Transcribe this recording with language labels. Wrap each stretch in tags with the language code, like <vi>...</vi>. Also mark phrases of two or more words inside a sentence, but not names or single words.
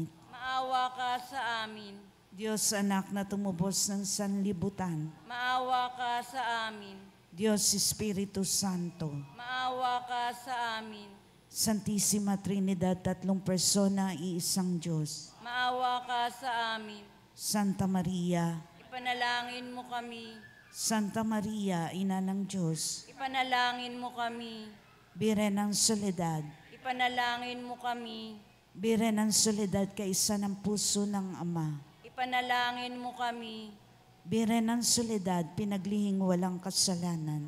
<tl>Maawa ka sa amin. Diyos Anak na tumubos ng sanlibutan, Maawa ka sa amin. Diyos Espiritu Santo, Maawa ka sa amin. Santisima Trinidad, tatlong persona, iisang Diyos. Maawa ka sa amin. Santa Maria, Ipanalangin mo kami. Santa Maria, Ina ng Diyos, Ipanalangin mo kami. Birhen ng Soledad, Ipanalangin mo kami. Birhen ng Soledad, kaisa ng puso ng Ama. Ipanalangin mo kami. Birhen ng Soledad, pinaglihing walang kasalanan.</tl>